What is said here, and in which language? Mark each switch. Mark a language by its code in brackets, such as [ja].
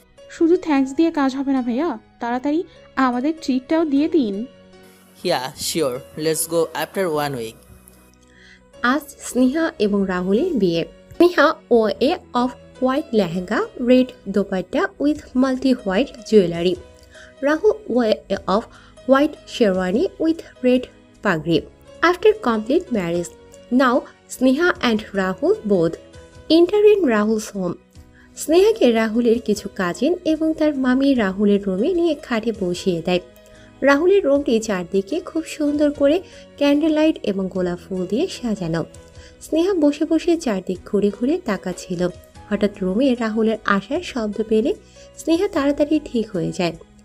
[bn] শুধু থ্যাঙ্কস দিয়ে কাজ হবে না ভাইয়া, তাড়াতাড়ি আমাদের ট্রিটটাও দিয়ে দিন। [en] Yeah sure, let's go after 1 week. [bn] আজ স্নেহা এবং রাহুলের বিয়ে। [en] Sneha wore a off white lehenga, red dupatta with multi white jewellery. Rahul wore a of white sherwani with red pagri. After complete marriage, now Sneha and Rahul both enter in Rahul's home. [bn] স্নেহাকে রাহুলের কিছু cousin এবং তার মামি রাহুলের রুমে নিয়ে খাটে বসিয়ে দেয়। রাহুলের রুমটি চারদিকে খুব সুন্দর করে ক্যান্ডেল লাইট এবং গোলাপ ফুল দিয়ে সাজানো। স্নেহা বসে বসে চারদিক ঘুরে ঘুরে তাকাচ্ছিল। হঠাৎ রুমে রাহুলের আসার শব্দ পেলে স্নেহা তাড়াতাড়ি ঠিক হয়ে যায়।